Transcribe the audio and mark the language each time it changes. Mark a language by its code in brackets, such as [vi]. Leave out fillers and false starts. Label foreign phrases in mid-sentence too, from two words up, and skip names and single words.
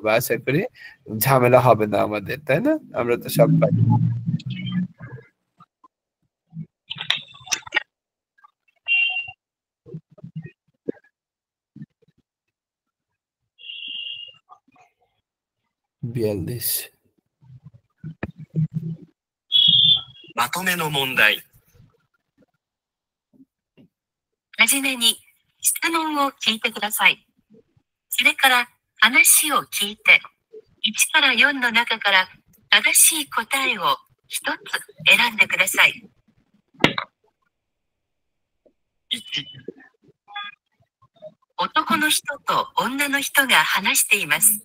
[bn] আশা করি ঝামেলা হবে না আমাদের, তাই না? আমরা তো সব পারি। বিয়াল্লিশ। [ja] まとめの問題。はじめに、 質問を聞いてください。それから話を聞いて、1から4の中から正しい答えを一つ選んでください。1、男の人と女の人が話しています。